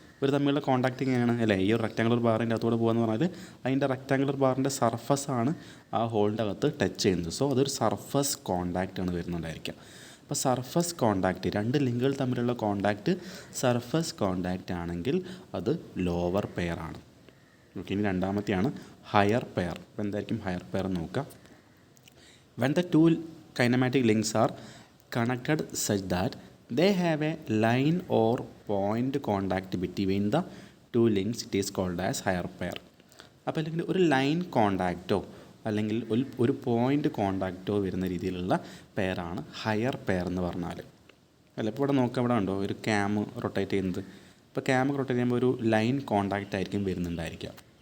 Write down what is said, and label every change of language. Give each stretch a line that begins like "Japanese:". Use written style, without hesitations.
Malayalam: ഇവർ തമ്മിലുള്ള കോണ്ടാക്റ്റ് എങ്ങനെയാണ് അല്ലേ? ഈ ഒരു റെക്റ്റാങ്കുലർ ബാറിൻ്റെ അകത്തോടെ പോകുകയെന്ന് പറഞ്ഞാൽ അതിൻ്റെ റെക്റ്റാങ്കുലർ ബാറിൻ്റെ സർഫസ് ആണ് ആ ഹോളിൻ്റെ അകത്ത് ടച്ച് ചെയ്യുന്നത്. സോ അതൊരു സർഫസ് കോണ്ടാക്റ്റ് ആണ് വരുന്നുണ്ടായിരിക്കുക. അപ്പോൾ സർഫസ് കോണ്ടാക്റ്റ്, രണ്ട് ലിങ്കുകൾ തമ്മിലുള്ള കോണ്ടാക്റ്റ് സർഫസ് കോണ്ടാക്റ്റ് ആണെങ്കിൽ അത് ലോവർ പെയർ ആണ്. ഓക്കെ, ഇനി രണ്ടാമത്തെയാണ് ഹയർ പെയർ. അപ്പോൾ എന്തായിരിക്കും ഹയർ പെയർ എന്ന് നോക്കാം.
English: When the two kinematic links are connected such that they have a line or point contact between the two links it is called as higher pair.
Malayalam: അപ്പോൾ അല്ലെങ്കിൽ ഒരു line കോണ്ടാക്റ്റോ അല്ലെങ്കിൽ ഒരു point കോണ്ടാക്റ്റോ വരുന്ന രീതിയിലുള്ള പെയറാണ് ഹയർ പെയർ എന്ന് പറഞ്ഞാൽ. അല്ല, ഇപ്പോൾ ഇവിടെ നോക്കാം, ഇവിടെ ഉണ്ടോ ഒരു ക്യാം റൊട്ടേറ്റ് ചെയ്യുന്നത്. ഇപ്പോൾ ക്യാം റൊട്ടേറ്റ് ചെയ്യുമ്പോൾ ഒരു ലൈൻ കോണ്ടാക്റ്റ് ആയിരിക്കും വരുന്നുണ്ടായിരിക്കുക.